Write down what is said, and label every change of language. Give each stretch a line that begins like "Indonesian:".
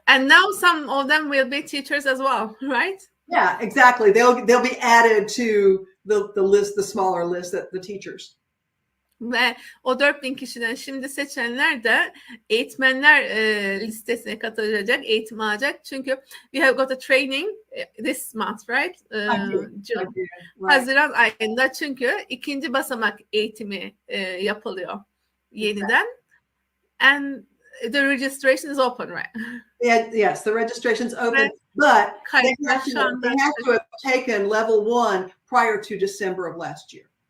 English: And now some of them will be teachers as well, right? Yeah, exactly. They'll be added to the list, the smaller list that the teachers.
Turkish: Ve o 4000 kişiden şimdi seçenler de eğitmenler listesine katılacak, eğitim alacak. Çünkü
English: we have got a training this month, right? June. Right.
Turkish: Haziran ayında çünkü 2. basamak eğitimi yapılıyor yeniden.
English: And the registration is open, right? Yeah, yes, the registration's open, but they have to have taken level 1 prior to December of last year.